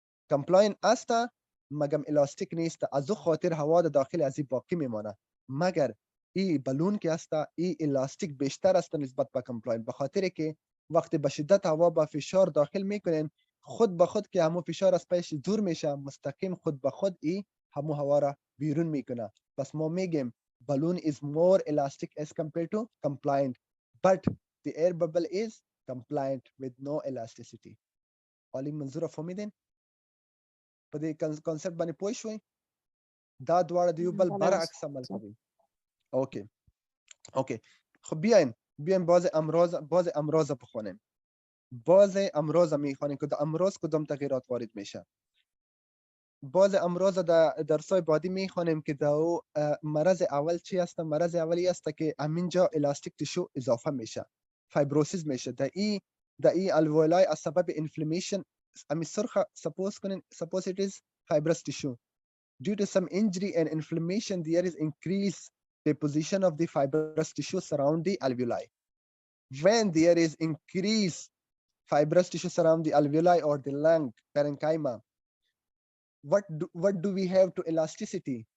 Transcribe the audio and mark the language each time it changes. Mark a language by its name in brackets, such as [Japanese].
[Persian] کامپلاین است مگم الاستیک نیست، از او خاطر هوا داخل از این باقی میمانه. مگر ای بالون که است ای الاستیک بیشتر است نسبت به کامپلاین، به خاطر که وقتی به شدت هوا با فشار داخل میکنین، خود به خود که همو فشار از پیش دور میشه، مستقیم خود به خود ای همو هوا را بیرون میکنه. پس ما میگیم [English] balloon is more elastic as compared to compliant, but the air bubble is compliant with no elasticity. [Persian] حالی منظور فهمیدین؟ [Pashto] په دې کانسپټ باندې پوه شوي؟ دا دواړه د یو بل [Persian] بله [Pashto] برعکس عمل کوي. [Persian] اوکی خب بیاین باز امراض بخونیم. باز امراض میخوانیم که در امراض کدام تغییرات وارد میشه. باز امراض در درسای بعدی میخوانیم که در مرض اول چی است؟ مرض اولی است که همینجا الاستیک تیشو اضافه میشه، فایبروسیس میشه در این الویولای از سبب انفلامیشن. امی سرخ [English] suppose it is fibrous tissue. Due to some injury and inflammation, there is increased deposition of the fibrous tissue surround the alveoli. When there is increased fibrous tissue surround the alveoli or the lung parenchyma, what do we have to elasticity?